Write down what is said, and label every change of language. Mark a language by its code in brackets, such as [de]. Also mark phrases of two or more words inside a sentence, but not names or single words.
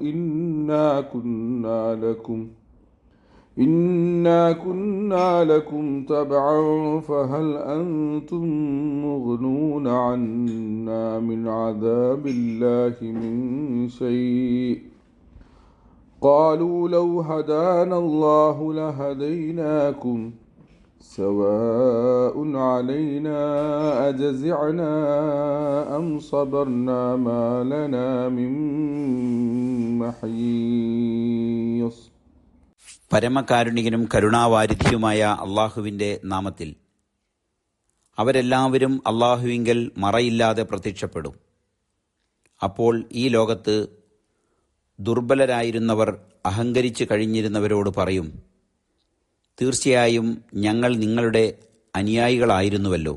[ar] إنا كنا لكم تبعا فهل أنتم مغنون عنا من عذاب الله من شيء قالوا لو هدانا الله لهديناكم سواء علينا أجزعنا أم صبرنا ما لنا من محيص. [ml] പരമകാരുണികനും കരുണാവാരിധിയുമായ അള്ളാഹുവിൻ്റെ നാമത്തിൽ. അവരെല്ലാവരും അള്ളാഹുവിങ്കൽ മറയില്ലാതെ പ്രത്യക്ഷപ്പെടും. അപ്പോൾ ഈ ലോകത്ത് ദുർബലരായിരുന്നവർ അഹങ്കരിച്ചു കഴിഞ്ഞിരുന്നവരോട് പറയും, തീർച്ചയായും ഞങ്ങൾ നിങ്ങളുടെ അനുയായികളായിരുന്നുവല്ലോ.